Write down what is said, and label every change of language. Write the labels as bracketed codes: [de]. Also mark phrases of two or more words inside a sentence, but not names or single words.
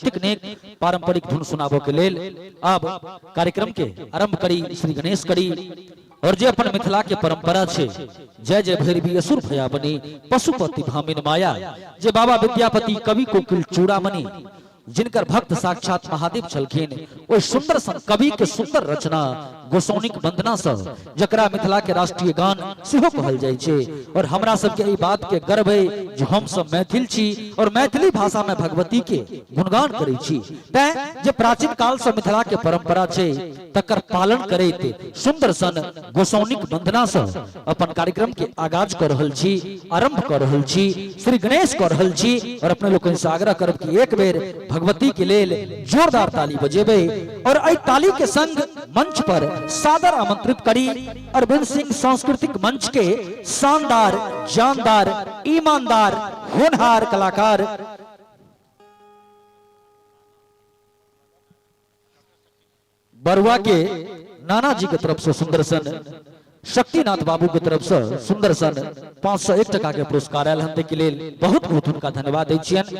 [mai] नैतिक नेक पारंपरिक धुन सुनाबो के लेल अब कार्यक्रम के आरंभ करी श्री गणेश करी। और जे अपन मिथिला के परंपरा छे जय जय भैरवी असुर भया बनी पशुपति भामिन माया। जे बाबा विद्यापति कवि कोकिल चूड़ामणि जिनकर भक्त साक्षात महादेव छलखिन ओइ सुंदर सन कवि के सुंदर रचना गोसाउनिक वंदना से जकरा मिथिला के राष्ट्रीय गान सेहो कहल जाय छे। और हमरा सब के ई बात के गर्व है जे हम सब मैथिल छी और मैथिली भाषा में भगवती के गुणगान करै छी। तै जे प्राचीन काल से मिथिला के परंपरा छे तकर पालन करैत सुंदर सन गोसाउनिक वंदना से अपन कार्यक्रम के आगाज कर रहल छी, आरंभ कर रहल छी, श्री गणेश कर रहल छी। और अपने लोगन से आग्रह करब कि एक बेर भगवती के लेल जोरदार ताली बजेबे। और एहि ताली के संग मंच पर सादर आमंत्रित करी अरविंद सिंह सांस्कृतिक मंच के शानदार, जानदार, ईमानदार, होनहार कलाकार बरुआ के नाना जी के तरफ से सुंदर सन, शक्तिनाथ बाबू की तरफ से सुंदर सन 501 टका के पुरस्कार आयल हम के लेल बहुत बहुत उनका धन्यवाद दै छियन।